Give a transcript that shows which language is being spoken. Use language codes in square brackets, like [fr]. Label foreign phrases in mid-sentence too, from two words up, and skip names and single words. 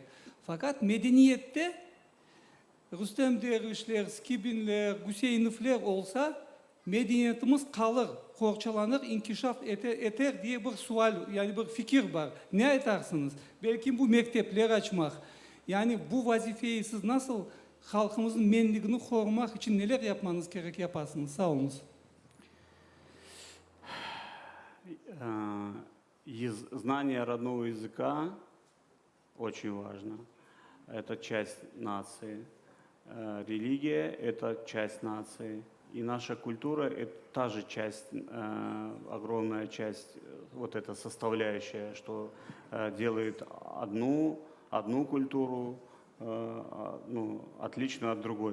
[crh] Fakat medeniyette Rüstem Dervişler, Skibinler, Guseynovler olsa medeniyetimiz kalır, korçalanır, inkişaf eter diye bir sual, yani bir fikir var. Ne aytarsınız? Belki bu mektepler açmak. Yani bu vazifeyi siz nasıl halkımızın menligini korumak için neler yapmanız gerek yaparsınız? Sağ olunuz. [ru] Знание родного языка очень важно. Это часть нации. Религия – это часть нации. И наша культура – это та же часть, огромная часть, вот эта составляющая, что делает одну культуру отличную от другой.